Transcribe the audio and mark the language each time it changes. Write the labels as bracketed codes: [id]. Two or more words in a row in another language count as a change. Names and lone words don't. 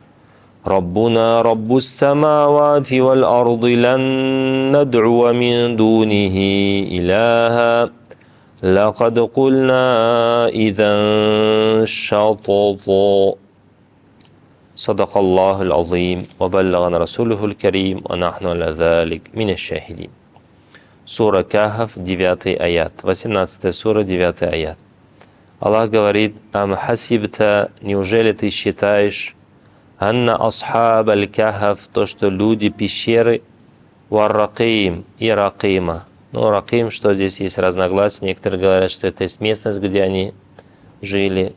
[ar] لن ندعو من دونه إلها لقد قلنا إذا شططا صدق الله العظيم وبلغنا رسوله الكريم ونحن على ذلك من الشاهدين. [ru] Сура Кахф, 9 аят, 18 сура, 9 аят. Аллах говорит: [ar] «أم حسبت, [ru] неужели ты считаешь, [ar] أن أصحاب الكهف, [ru] то, что люди пещеры, [ar] والرقيم [ru] и ракима». Ну, раким, что здесь есть разногласия. Некоторые говорят, что это есть местность, где они жили.